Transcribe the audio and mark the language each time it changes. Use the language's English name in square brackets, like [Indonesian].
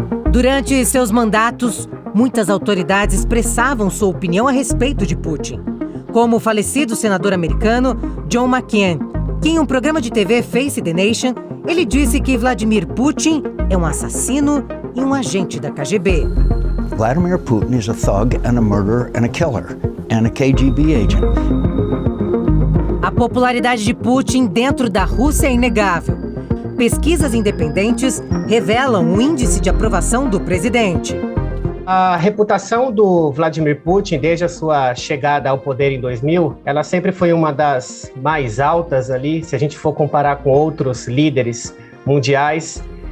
[Portuguese] Durante seus mandatos, muitas autoridades expressavam sua opinião a respeito de Putin, como o falecido senador americano John McCain, que em um programa de TV Face the Nation, ele disse que Vladimir Putin é um assassino e um agente da KGB. [English] Vladimir Putin is a thug and a murderer and a killer and a KGB agent. [Portuguese] A popularidade de Putin dentro da Rússia é inegável. Pesquisas independentes revelam o índice de aprovação do presidente. A reputação do Vladimir Putin, desde a sua chegada ao poder em 2000, ela sempre foi uma das mais altas ali, se a gente for comparar com outros líderes mundiais.